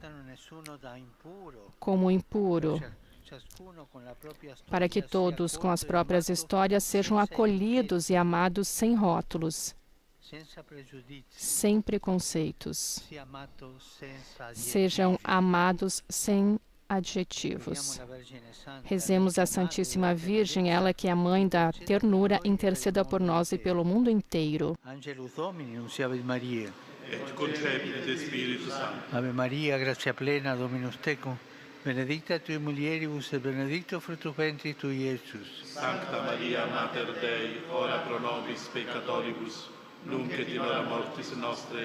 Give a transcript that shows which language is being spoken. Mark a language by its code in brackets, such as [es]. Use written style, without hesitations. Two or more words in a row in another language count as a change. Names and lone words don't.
[pt] como impuro, para que todos, com as próprias histórias, sejam acolhidos e amados sem rótulos, sem preconceitos, sejam amados sem adjetivos. Rezemos a Santíssima Virgem, ela que é a mãe da ternura, interceda por nós e pelo mundo inteiro. [la] Angelus Domini, nunciavit Maria. Et concepit Spiritus Sancti. Ave Maria, gratia plena, Dominus tecum, benedicta tui mulieribus et benedictus fructus ventris tui, Iesus. Sancta Maria, Mater Dei, ora pro nobis peccatoribus, nunc et in hora mortis nostre.